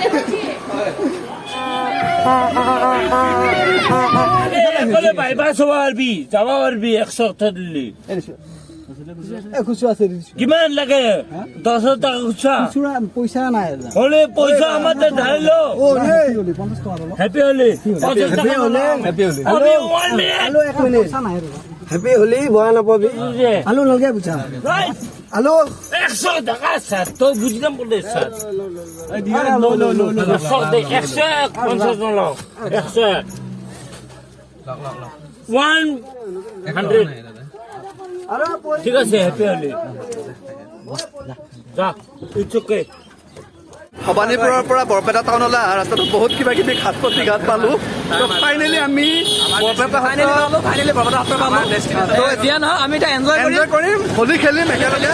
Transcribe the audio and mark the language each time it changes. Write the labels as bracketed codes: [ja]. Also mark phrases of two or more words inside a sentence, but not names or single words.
[as] কিমান লাগে? 10 টকা খুচুৰা পইচা নাই হলে পইচা আমাৰ ধাৰ লো। [en] Happy Holi Happy Holi [as] বয়া নাপাবি। আলু নলগে বুঝা আলু [bn] 100 টাকা স্যার, তো বুঝলাম বলে স্যার 150 টাকা 100 ঠিক আছে। [en] Happy Holi [as] যা, [en] it's okay. [as] ভবানীপুৰৰ পৰা বৰপেটা টাউনলৈ অহা ৰাস্তাটো বহুত কিবা কিবি ঘাট প্ৰতিঘাট পালোঁ। তো ফাইনেলি আমি বৰপেটা এতিয়া নহয়, আমি এতিয়া এনজয় কৰিম, হোলী খেলিম একেলগে।